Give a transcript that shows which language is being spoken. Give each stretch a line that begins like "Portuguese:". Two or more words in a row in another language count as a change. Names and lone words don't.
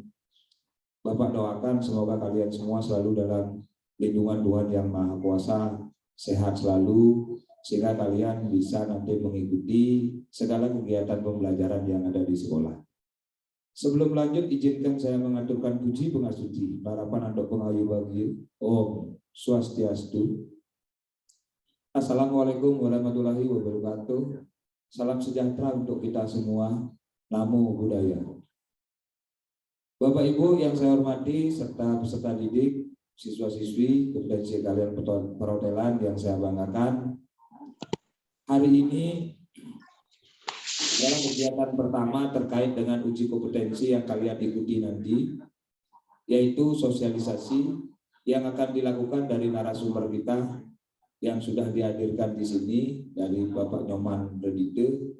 Indonesian: Bapak doakan semoga kalian semua selalu dalam lindungan Tuhan Yang Maha Kuasa, sehat selalu, sehingga kalian bisa nanti mengikuti segala kegiatan pembelajaran yang ada di sekolah. Sebelum lanjut, izinkan saya mengaturkan puji pengasuci, harapan andok pengayu bagi
Balinese: Om Swastiastu.
Arabic: السلام عليكم ورحمة الله وبركاته.
Indonesian: Salam sejahtera untuk kita semua.
Pali: Namo Buddhaya.
Indonesian: Bapak Ibu yang saya hormati serta peserta didik, siswa-siswi kompetensi keahlian perhotelan yang saya banggakan, hari ini adalah kegiatan pertama terkait dengan uji kompetensi yang kalian ikuti nanti, yaitu sosialisasi yang akan dilakukan dari narasumber kita yang sudah dihadirkan di sini dari Bapak Nyoman Redite.